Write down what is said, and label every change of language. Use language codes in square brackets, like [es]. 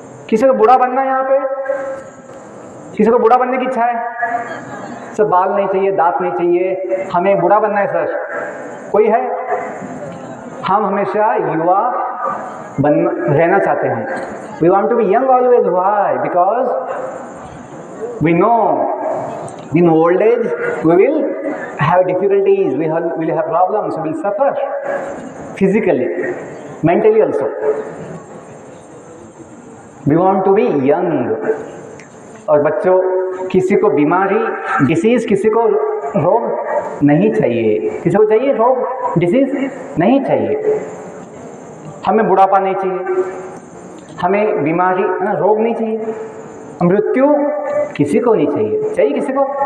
[hi] किसी को बूढ़ा बनना है यहाँ पे? किसी को बूढ़ा बनने की इच्छा है? सर बाल नहीं चाहिए, दांत नहीं चाहिए, हमें बूढ़ा बनना है सर, कोई है? हम हमेशा युवा रहना चाहते हैं। [en] We want to be young always. Why? Because we know in old age we will have difficulties, we will have problems, we will suffer physically, mentally also. We want to be young. [hi] और बच्चों, किसी को बीमारी, disease, किसी को रोग नहीं चाहिए। किसी को चाहिए रोग, डिसीज़ नहीं चाहिए। हमें बुढ़ापा नहीं चाहिए, हमें बीमारी, रोग नहीं चाहिए, मृत्यु किसी को नहीं चाहिए। चाहिए किसी को?